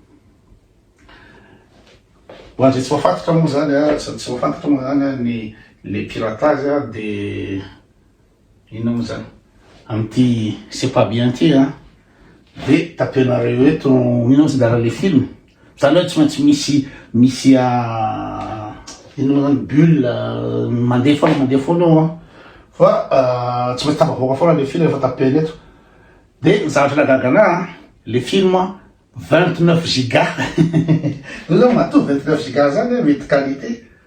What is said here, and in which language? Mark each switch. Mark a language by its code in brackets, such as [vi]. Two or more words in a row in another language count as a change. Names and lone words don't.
[mg] hoan'zay tsy mahafantatra moa zany tsy mahafantatra moa zany [fr] le piratage [mg] de ino moa zany amty [fr] c'est pas bien [mg] ty de tapenareo eto ino tsy dara [fr] le film [mg] zany hoe tsy maintsy misy ino moa zany bulle mandeha foana io fa tsy maintsy tafavoaka foana [fr] le film [mg] efa tapeny eto de zavatra nagagana [fr] le film [mg] 29 giga zao mato 29 giga zany mety qualité